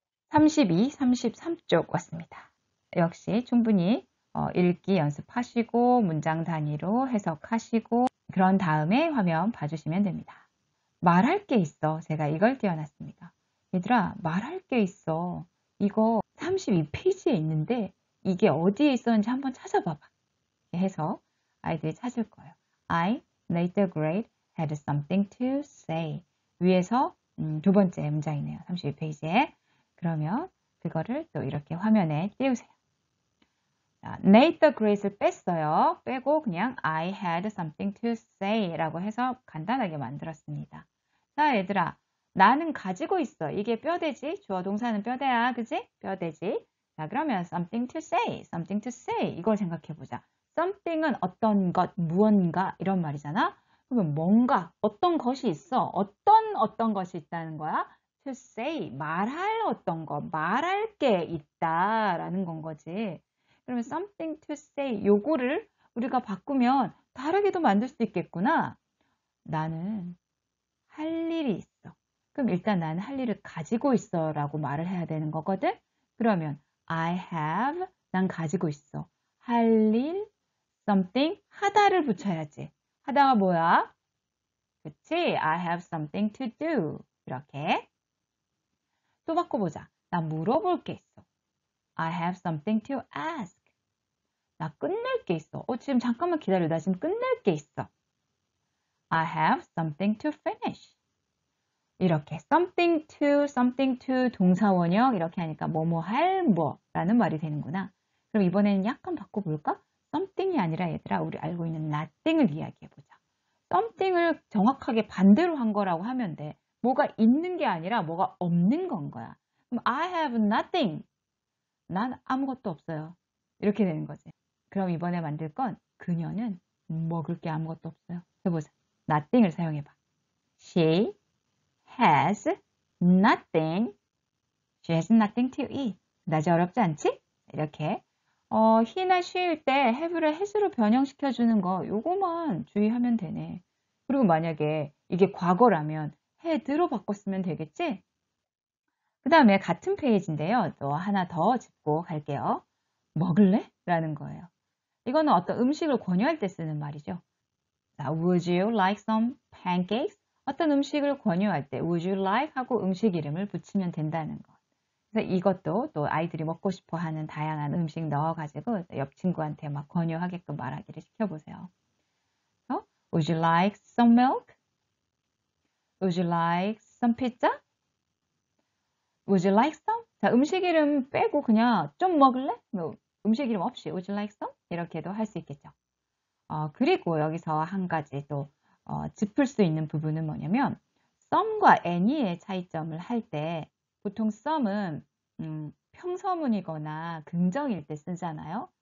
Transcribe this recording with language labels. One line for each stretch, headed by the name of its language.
Korean: 32, 33쪽 왔습니다. 역시 충분히 읽기 연습하시고 문장 단위로 해석하시고 그런 다음에 화면 봐주시면 됩니다. 말할 게 있어. 제가 이걸 띄워놨습니다. 얘들아 말할 게 있어. 이거 32페이지에 있는데 이게 어디에 있었는지 한번 찾아봐봐. 해서 아이들이 찾을 거예요.
English: I, later grade, had something to say.
Korean: 위에서 두 번째 문장이네요. 32페이지에. 그러면 그거를 또 이렇게 화면에 띄우세요. 자, later grade를 뺐어요. 빼고 그냥
English: I had something to say
Korean: 라고 해서 간단하게 만들었습니다. 자, 얘들아. 나는 가지고 있어. 이게 뼈대지. 주어 동사는 뼈대야. 그지? 뼈대지.
English: 자, 그러면 something to say, something to say.
Korean: 이걸 생각해 보자. something은 어떤 것, 무언가 이런 말이잖아. 그러면 뭔가, 어떤 것이 있어. 어떤 것이 있다는 거야. to say, 말할 어떤 것, 말할 게 있다라는 건 거지. 그러면
English: something to say,
Korean: 요거를 우리가 바꾸면 다르게도 만들 수 있겠구나. 나는 할 일이 있어. 그럼 일단 나는 할 일을 가지고 있어 라고 말을 해야 되는 거거든. 그러면
English: I have,
Korean: 난 가지고 있어. 할 일, something, 하다를 붙여야지. 하다가 뭐야? 그치?
English: I have something to do.
Korean: 이렇게. 또 바꿔보자. 나 물어볼 게 있어.
English: I have something to ask.
Korean: 나 끝낼 게 있어. 지금 잠깐만 기다려. 나 지금 끝낼 게 있어.
English: I have something to finish.
Korean: 이렇게 something to 동사원형 이렇게 하니까 뭐뭐 할 뭐라는 말이 되는구나. 그럼 이번에는 약간 바꿔볼까? something이 아니라 얘들아 우리 알고 있는 nothing을 이야기해보자. something을 정확하게 반대로 한 거라고 하면 돼. 뭐가 있는 게 아니라 뭐가 없는 건 거야.
English: 그럼 I have nothing.
Korean: 난 아무것도 없어요. 이렇게 되는 거지. 그럼 이번에 만들 건 그녀는 먹을 게 아무것도 없어요. 해보자. nothing을 사용해봐.
English: She has nothing. She has nothing to eat. 그다지 어렵지 않지?
Korean: 이렇게 he나 she일 때 have를 has로 변형시켜주는 거 요거만 주의하면 되네. 그리고 만약에 이게 과거라면 had로 바꿨으면 되겠지? 그 다음에 같은 페이지인데요. 또 하나 더 짚고 갈게요. 먹을래? 라는 거예요. 이거는 어떤 음식을 권유할 때 쓰는 말이죠.
English: 자, would you like some pancakes?
Korean: 어떤 음식을 권유할 때
English: would you like
Korean: 하고 음식 이름을 붙이면 된다는 것. 그래서 이것도 또 아이들이 먹고 싶어 하는 다양한 음식 넣어가지고 옆 친구한테 막 권유하게끔 말하기를 시켜보세요.
English: Would you like some milk? Would you like some pizza? Would you like some?
Korean: 자, 음식 이름 빼고 그냥 좀 먹을래? 뭐 음식 이름 없이
English: Would you like some?
Korean: 이렇게도 할 수 있겠죠. 그리고 여기서 한 가지 또 짚을 수 있는 부분은 뭐냐면 some과 any의 차이점을 할 때 보통 some은 평서문이거나 긍정일 때 쓰잖아요.